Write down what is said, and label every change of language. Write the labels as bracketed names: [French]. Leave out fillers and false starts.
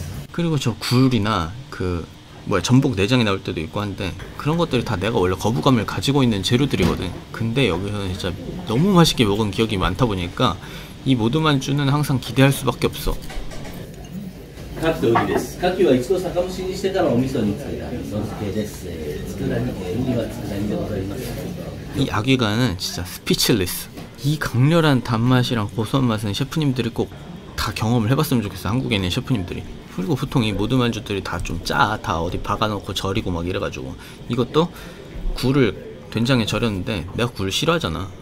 [Korean] 그리고 저 굴이나 그 전복 내장이 나올 때도 있고 한데, 그런 것들이 다 내가 원래 거부감을 가지고 있는 재료들이거든. 근데 여기서는 진짜 너무 맛있게 먹은 기억이 많다 보니까 이 모듬 안주는 항상 기대할 수밖에 없어. [Japanese] 牡蠣とウニです。牡蠣は一度酒蒸しにしてからお味噌につけた味噌漬けです。佃煮、ウニは佃煮でございます。 [Korean] 이 아귀간은 진짜 스피치리스. 이 강렬한 단맛이랑 고소한 맛은 셰프님들이 꼭 다 경험을 해봤으면 좋겠어. 한국에 있는 셰프님들이. 그리고 보통 이 모듬 안주들이 다 좀 짜. 다 어디 박아놓고 절이고 막 이래가지고. 이것도 굴을 된장에 절였는데 내가 굴 싫어하잖아.